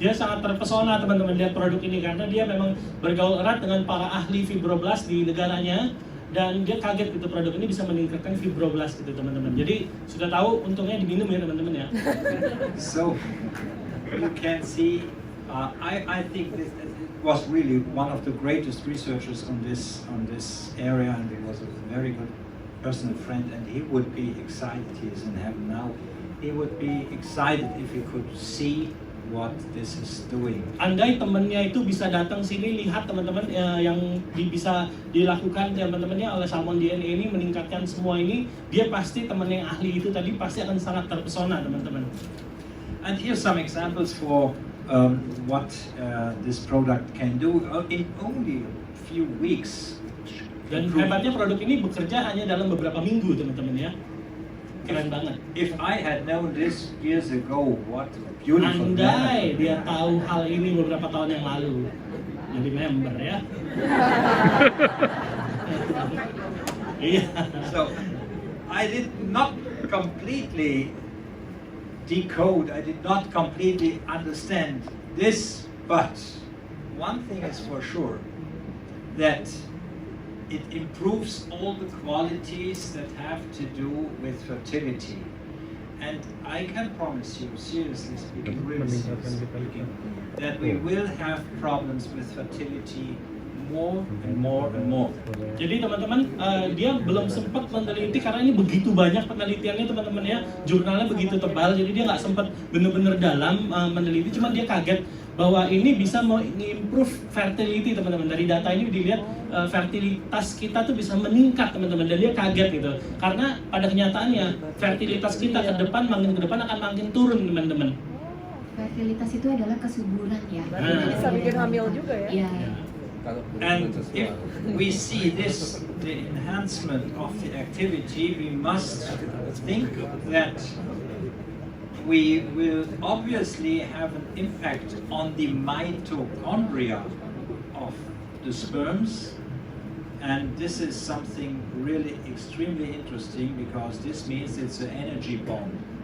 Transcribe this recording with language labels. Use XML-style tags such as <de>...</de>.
<id>Dia sangat terpesona teman-teman lihat produk ini karena dia memang bergaul erat dengan para ahli fibroblast di negaranya dan dia kaget gitu produk ini bisa meningkatkan fibroblast gitu teman-teman. Jadi sudah tahu untungnya diminum ya teman-teman ya.</id> <en>So you can see, I think this was really one of the greatest researchers on this area, and he was a very good personal friend, and he would be excited. He is in heaven now. He would be excited if he could see what this is doing.</en> <id>Andai temannya itu bisa datang sini lihat teman-teman yang bisa dilakukan teman-temannya oleh salmon DNA ini meningkatkan semua ini, dia pasti teman yang ahli itu tadi pasti akan sangat terpesona teman-teman.</id> <en>And here's some examples for what this product can do in only a few weeks.</en> <id>Dan hebatnya produk ini bekerja hanya dalam beberapa minggu teman-teman ya. Keren banget.</id> <en>If I had known this years ago, what a beautiful</en> <id>Andai</id> <en>man.</en> <id>dia tahu hal ini beberapa tahun yang lalu, jadi member ya. Iya.</id> <en>So I did not completely decode, I did not completely understand this, but one thing is for sure, that it improves all the qualities that have to do with fertility. And I can promise you, seriously speaking, really seriously speaking, that we will have problems with fertility more and more and more.</en> <id>Jadi teman-teman, dia belum sempat meneliti karena ini begitu banyak penelitiannya teman-teman ya, jurnalnya begitu tebal, jadi dia nggak sempat benar-benar dalam meneliti, cuma dia kaget bahwa ini bisa mengimprove fertility teman-teman. Dari data ini dilihat fertilitas kita tuh bisa meningkat teman-teman, dan dia kaget gitu. Karena pada kenyataannya fertilitas kita ke depan akan makin turun teman-teman. Fertilitas itu adalah kesuburan ya. Berarti bisa bikin hamil juga ya? Iya.</id> <en>And if we see this, the enhancement of the activity, we must think that we will obviously have an impact on the mitochondria of the sperms, and this is something really extremely interesting because this means it's an energy bomb.</en>